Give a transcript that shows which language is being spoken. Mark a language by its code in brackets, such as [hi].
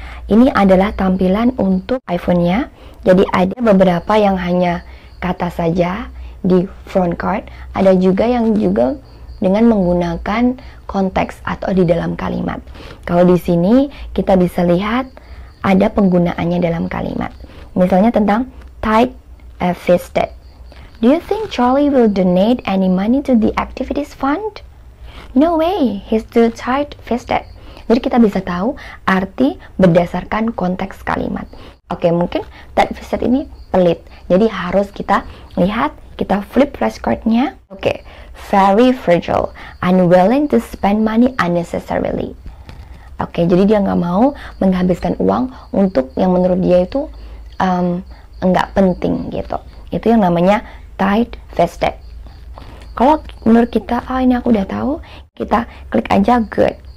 [id] Ini adalah tampilan untuk iPhone-nya. Jadi ada beberapa yang hanya kata saja di front card, ada juga yang juga dengan menggunakan konteks atau di dalam kalimat. Kalau di sini kita bisa lihat ada penggunaannya dalam kalimat. Misalnya tentang tight-fisted. [en] Do you think Charlie will donate any money to the activities fund? No way, he's too tight-fisted. [id] Jadi kita bisa tahu arti berdasarkan konteks kalimat. Oke, mungkin tight-fisted ini pelit. Jadi harus kita lihat, kita flip flashcard-nya. [en] Oke, very fragile, unwilling to spend money unnecessarily. [id] Oke, jadi dia nggak mau menghabiskan uang untuk yang menurut dia itu nggak penting gitu. Itu yang namanya tight-fisted. Kalau menurut kita, ini aku udah tahu, kita klik aja good.